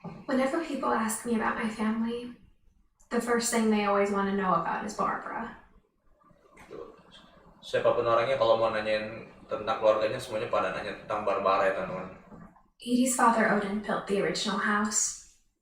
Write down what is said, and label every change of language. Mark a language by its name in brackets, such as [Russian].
[English] Whenever people ask me about my family, the first thing they always want to know about is Barbara. [Indonesian] Siapapun orangnya kalau mau nanyain tentang keluarganya, semuanya pada nanya tentang Barbara ya teman-teman. [English] Edie's father Odin built the original house.